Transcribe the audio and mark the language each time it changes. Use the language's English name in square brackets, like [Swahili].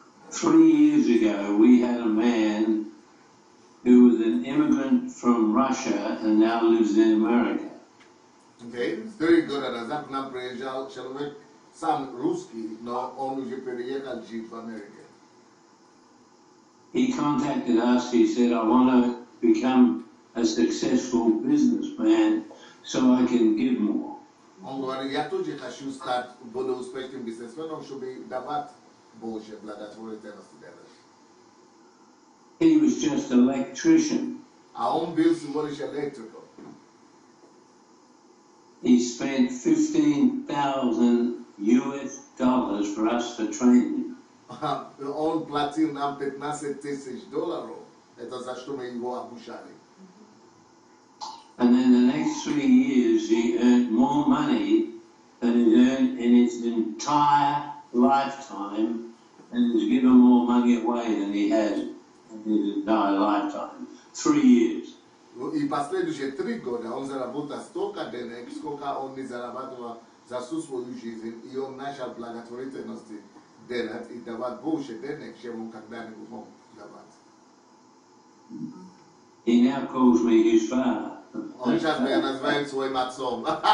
[English] 3 years ago, we had a man who was an immigrant from Russia and now lives in America. [Russian] Okay, 3 года назад к нам приезжал человек, сам русский, но он уже переехал жить в Америке. [English] He contacted us. He said, I want to become a successful businessman so I can give more. [Russian] Он говорит, я тоже хочу стать более успешным бизнесменом, чтобы давать больше благотворительности делать. [English] He was just an electrician. [Russian] А он был всего лишь электриком. [English] he spent $15,000 for us to train him. [Russian] On platil nam $15,000. Это за что мы его обучали. [English] And then the next 3 years he earned more money than he earned in his entire lifetime, and he's given more money away than he has in his entire lifetime. 3 years. [Russian] И последующие 3 года он заработал столько денег, сколько он не зарабатывал за всю свою жизнь, и он начал благотворительности делать и давать больше денег, чем он когда-нибудь мог давать. [English] He now calls me his father. [Russian] Он сейчас меня называет своим отцом.